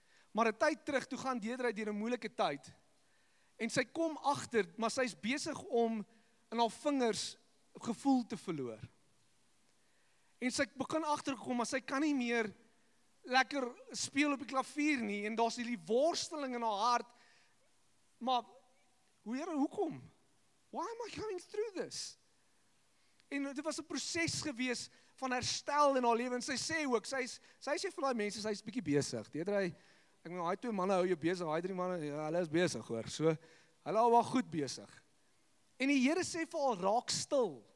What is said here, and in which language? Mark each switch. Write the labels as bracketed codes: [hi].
[af] Maar 'n tyd terug, toe gaan Deidre deur 'n moeilike tyd. En sy kom agter, maar sy's besig om in haar vingers gevoel te verloor. En sy begin agterkom, maar sy kan nie meer lekker speel op die klavier nie en daar's hierdie worsteling in haar hart. Maar Here, hoekom? [en] Why am I going through this? [af] En dit was 'n proses gewees van herstel in haar lewe en sy sê ook, sy sê vir daai mense, sy's bietjie besig. Deidre, ek meen, daai 2 manne hou jou besig, daai 3 manne, ja, hulle is besig hoor. So, hulle al wel goed besig. En die Here sê vir haar, raak stil.